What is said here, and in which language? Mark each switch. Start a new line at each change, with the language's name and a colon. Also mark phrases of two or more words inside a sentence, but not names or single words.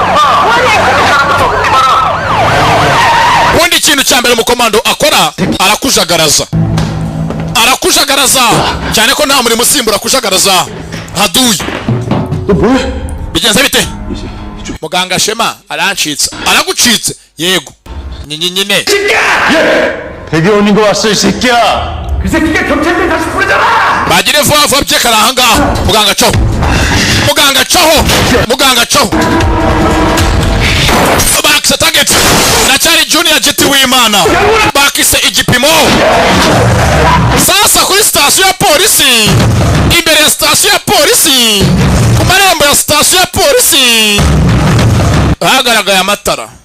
Kinyarwanda: Ubundi ikintu cya mbere umukomando akora arakujagaraza cyane ko nta murimo usimbura kujagaraza haduye. Bigenze bite? Muganga Shema arancitse. Aragucitse? Yego. nyine.
Korean: 배경원인 거 왔어 이 새끼야. 그 새끼가 경찰들 다시 부르잖아.
Kinyarwanda: bagire vuba vuba byekara ahangaha. Muganga cyo bakise target nacyari junior jeti w'Imana bakise igipimo. Sasa kuri station ya polisi, imbere ya station ya polisi, ku marembo ya station ya polisi hagaragaye amatara.